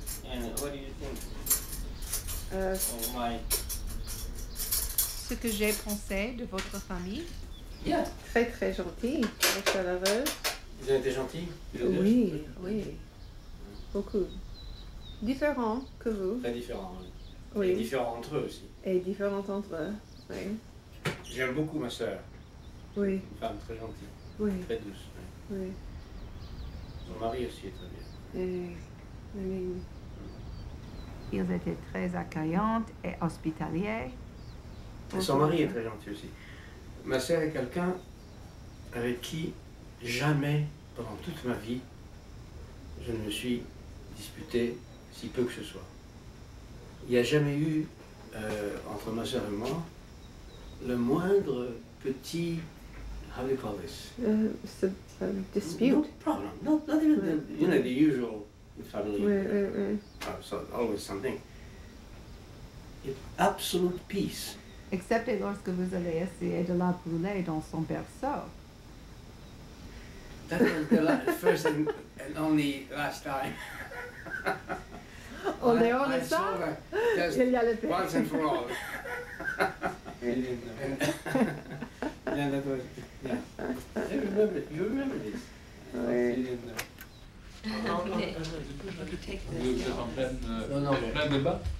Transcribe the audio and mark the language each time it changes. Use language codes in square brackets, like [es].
[en] And what do you think of my... [fr] Ce que j'ai pensé de votre famille? [en] Yeah. [fr] Très, très gentille, très chaleureuse. Vous avez été gentil? Oui, oui. Beaucoup. Différents que vous. Très différents, oui. Oui. Et différents entre eux aussi. Et différents entre eux, oui. J'aime beaucoup ma sœur. Oui. Une femme très gentille. Oui. Très douce. Oui. Oui. Son mari aussi est très bien. Oui. Ils étaient très accueillants et hospitaliers. Et son mari est très gentil aussi. Ma sœur est quelqu'un avec qui jamais, pendant toute ma vie, je ne me suis disputé si peu que ce soit. Il n'y a jamais eu, entre ma sœur et moi, le moindre petit, [en] how do you call this? [fr] Dispute. [en] No problem. Not even the usual family. [fr] Oui. [en] So always something. Absolute peace. [fr] Excepté lorsque vous avez essayé de la brûler dans son berceau. [en] That was the first and only last time. [fr] En dehors de ça, il y a le père. [en] Once and for all. Yeah, that was, yeah. You remember this. [fr] Oui. Vous êtes en plein débat?